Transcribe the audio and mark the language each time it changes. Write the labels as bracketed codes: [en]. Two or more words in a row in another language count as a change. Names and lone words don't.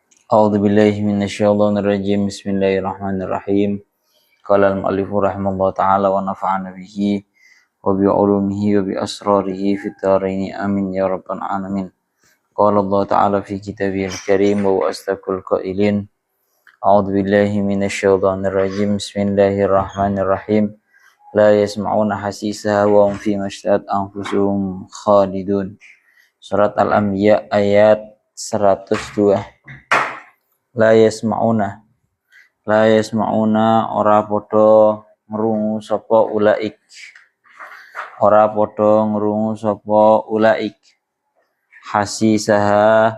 [ar] أعوذ بالله من الشيطان الرجيم بسم الله الرحمن الرحيم قال المؤلف رحمه الله تعالى ونفعنا به وبعلومه وبأسراره في الدارين آمين يا رب العالمين قال الله تعالى في كتابه الكريم وهو أصدق القائلين أعوذ بالله من الشيطان الرجيم بسم الله الرحمن الرحيم لا يسمعون حسيسها وهم فيما اشتهت أنفسهم خالدون. [jv] Surat Al-Anbiya ayat 102. [ar] لا يسمعون [jv] ora padha ngrungu sapa [ar] أولئك حسيسها